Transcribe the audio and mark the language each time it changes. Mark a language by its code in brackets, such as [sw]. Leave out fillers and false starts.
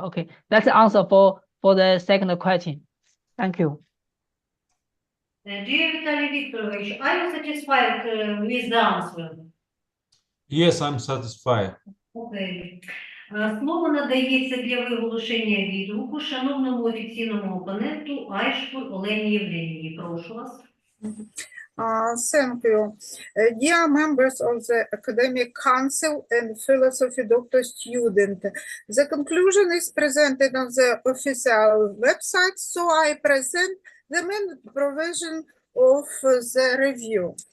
[en] Okay, that's the answer for the second question. Thank you. Dear Vitaly Viktorovich, are you satisfied with the answer? Yes, I'm satisfied. Okay. [uk] Слово надається для виголошення відгуку шановному офіційному опоненту Айшпур Олені Євгенівні. Прошу вас. [en] Thank you. Dear members of the Academic Council and Philosophy Doctor student, the conclusion is presented on the official website, so I present the main provision of the review.